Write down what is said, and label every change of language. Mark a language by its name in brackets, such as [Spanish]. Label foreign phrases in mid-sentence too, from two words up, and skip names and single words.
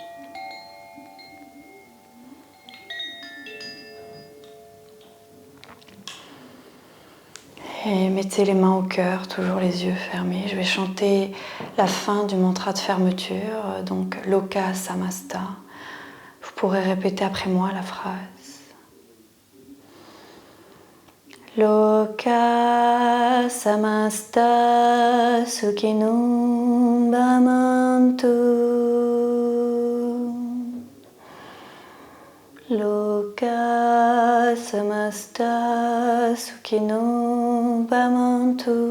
[French] Et mettez les mains au cœur, toujours les yeux fermés. Je vais chanter la fin du mantra de fermeture, donc [Sanskrit] लोका समस्ता. [French] Vous pourrez répéter après moi la phrase. [Sanskrit] लोका समस्ता सुखिनो भवन्तु. लोका समस्ता सुखिनो भवन्तु.